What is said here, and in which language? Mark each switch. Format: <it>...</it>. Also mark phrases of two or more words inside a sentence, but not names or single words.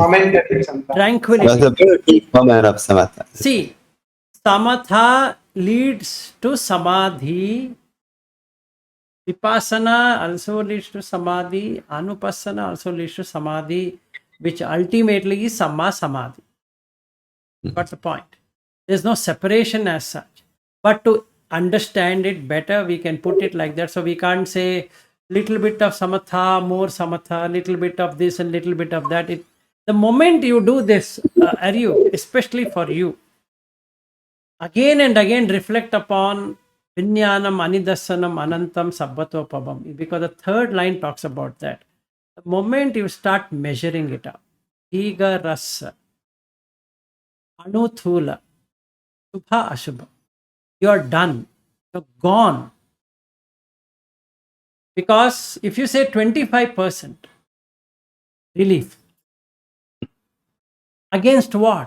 <en>Momentary sometimes. Tranquility. That's a very brief moment of samatha. See, samatha leads to samadhi. Vipassana also leads to samadhi. Anupassana also leads to samadhi, which ultimately is</en> <pi>samma samadhi.</pi> <en>What's the point? There's no separation as such. But to understand it better, we can put it like that. So we can't say little bit of samatha, more samatha, little bit of this and little bit of that. The moment you do this, Aryu, especially for you, again and again reflect upon</en> <pi>viññanam, anidassanam, anantam, sabbatopabam,</pi> <en>because the third line talks about that. The moment you start measuring it up,</en> <pi>Higa rasa, anuthula, shubha ashubha,</pi> <en>you are done, you're gone. Because if you say 25% relief, against what?</en>